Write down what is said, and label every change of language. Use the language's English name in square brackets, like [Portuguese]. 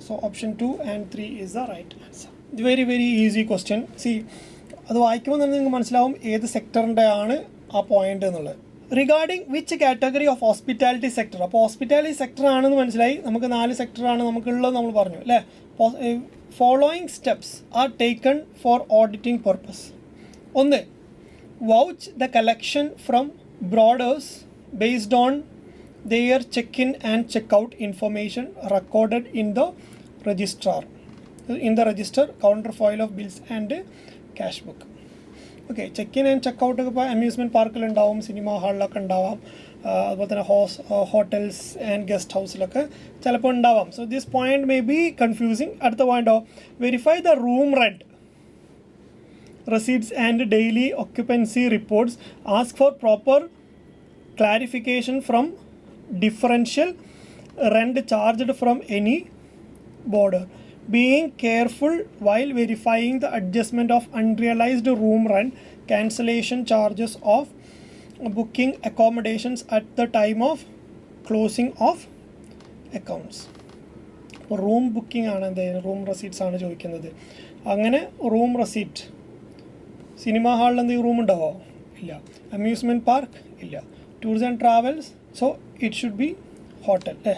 [English] So option 2 and 3 is the right answer. Very very easy question. [Malayalam] അത് വായിക്കുമ്പോൾ തന്നെ നിങ്ങൾക്ക് മനസ്സിലാവും ഏത് സെക്ടറിൻ്റെ ആണ് ആ പോയിന്റ് എന്നുള്ളത്. [English] Regarding which category of hospitality sector. [Malayalam] അപ്പോൾ ഹോസ്പിറ്റാലിറ്റി സെക്ടർ ആണെന്ന് മനസ്സിലായി. നമുക്ക് 4 സെക്ടറാണ് നമുക്കുള്ളത് നമ്മൾ പറഞ്ഞു അല്ലേ. [English] Following steps are taken for auditing purpose. 1, vouch the collection from boarders based on their check-in and check-out information recorded in the register counterfoil of bills and cash book. [Malayalam] Okay, check in and check out ഒക്കെ ഇപ്പോൾ amusement പാർക്കിലുണ്ടാവും, cinema ഹാളിലൊക്കെ ഉണ്ടാവാം, അതുപോലെ തന്നെ hotels and guest ഹൗസിലൊക്കെ ചിലപ്പോൾ ഉണ്ടാവാം. [English] So this point may be confusing. [Malayalam] അടുത്ത പോയിന്റോ, [English] Verify the room rent receipts and daily occupancy reports. Ask for proper clarification from differential rent charged from any border. Being careful while verifying the adjustment of unrealized room rent, cancellation charges of booking accommodations at the time of closing of accounts. [Malayalam] Room booking ആണ് എന്തെങ്കിലും room receipts ആണ് ചോദിക്കുന്നത്. അങ്ങനെ room receipt cinema ഹാളിൽ എന്തെങ്കിലും room ഉണ്ടാവോ? ഇല്ല. Amusement park ഇല്ല. [English] Tours and travels, so it should be hotel.